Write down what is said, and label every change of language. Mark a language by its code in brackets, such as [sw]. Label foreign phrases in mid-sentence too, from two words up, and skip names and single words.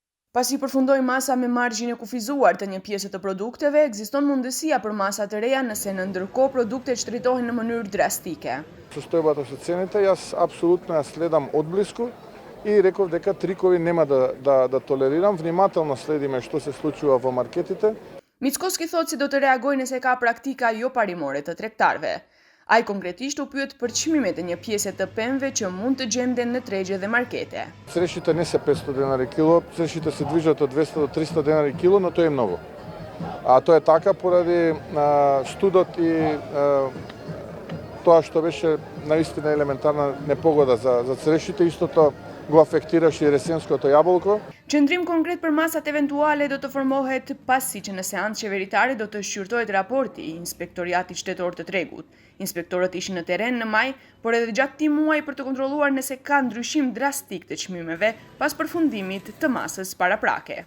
[sq] Pasi përfundoi masa me margjin e kufizuar të një pjese të produkteve, ekziston mundësia për masa të reja nëse në ndërkohë produktet shtritohen në mënyrë drastike. [mk] Со стојбата со цените, јас апсолутно ја следам одблиску и реков дека трикови нема да толерирам. Внимателно следиме што се случува во маркетите. [sq] Mickoski thot se do të reagojë nëse ka praktika jo parimore të tregtarëve. Ai konkretisht u pyet për çmimet e një pjese të pemëve që mund të gjenden në tregje dhe markete. [mk] Црешите не се 500 денари кило, црешите се движат од 200 до 300 денари кило, но тоа е многу. А тоа е така поради студот и тоа што беше наистина елементарна непогода за црешите, истото го афектираше и ресенското јаболко. [sq] Qëndrim konkret për masat eventuale do të formohet pasi që në seancë qeveritare do të shqyrtohet raporti i Inspektoriatit Shtetor të Tregut. Inspektorët ishin në terren në maj, por edhe gjatë këtij muaji për të kontrolluar nëse ka ndryshim drastik të çmimeve pas përfundimit të masës paraprake.